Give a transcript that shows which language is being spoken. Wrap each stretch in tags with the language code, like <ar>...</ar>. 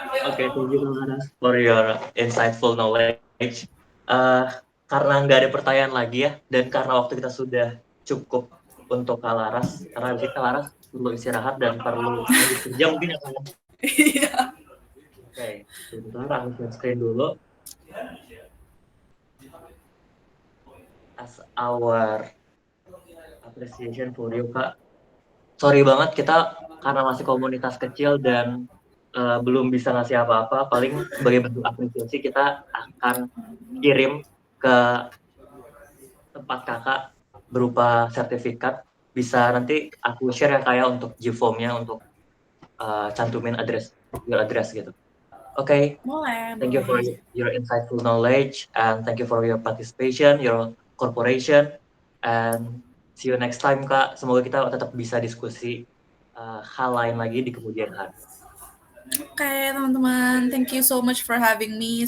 <en>Oke, thank you for your insightful knowledge.</en> <id>Karena nggak ada pertanyaan lagi ya, dan karena waktu kita sudah cukup untuk Kak Laras, karena habis Kak Laras perlu istirahat dan perlu kerja mungkin ya Kak. Iya. Oke, sebentar aku share screen dulu.</id> <en>As our appreciation for you Kak.</en> <id>Sorry banget kita karena masih komunitas kecil dan belum bisa ngasih apa-apa, paling sebagai bentuk apresiasi kita akan kirim ke tempat kakak berupa sertifikat bisa nanti aku share ya kayak untuk G-form-nya untuk cantumin</id> <en>your address</en> <id>gitu.</id> <en>Okay,</en> <id>Boleh,</id> <en>thank you for</en> <id>boleh.</id> <en>your insightful knowledge and thank you for your participation, your cooperation, and see you next time Kak.</en> <id>Semoga kita tetap bisa diskusi hal lain lagi di kemudian hari. Oke, teman-teman,</id> <en>thank you so much for having me.</en>